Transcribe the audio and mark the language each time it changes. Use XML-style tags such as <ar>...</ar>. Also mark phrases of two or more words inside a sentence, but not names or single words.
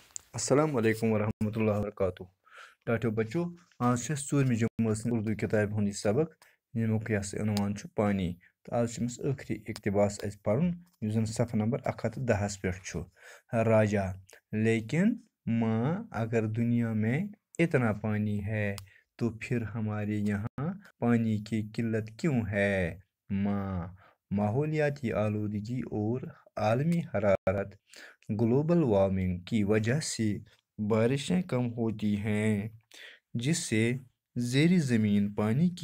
<ar>السلام علیکم ورحمۃ اللہ وبرکاتہ</ar> <ks>ٹاٹو بچو آج ژوٗرمہِ جمٲژ اردو کِتابہِ ہُنٛد یہِ سبق ییٚمیُک عنوان چھُ پانی تہٕ آز چھُ أمِس ٲخری اقتباس اَسہِ پَرُن یُس زَن صفحہ نمبر 110 پٮ۪ٹھ چھُ راجا</ks> <ur>لیکن ماں اگر دنیا میں اتنا پانی ہے تو پھر ہمارے یہاں پانی کی قلت کیوں ہے ماں ماحولیاتی آلودگی اور عالمی حرارت</ur> <en>global warming</en> <ur>کی وجہ سے بارشیں کم ہوتی ہیں جس سے زیر زمین پانی کی</ur>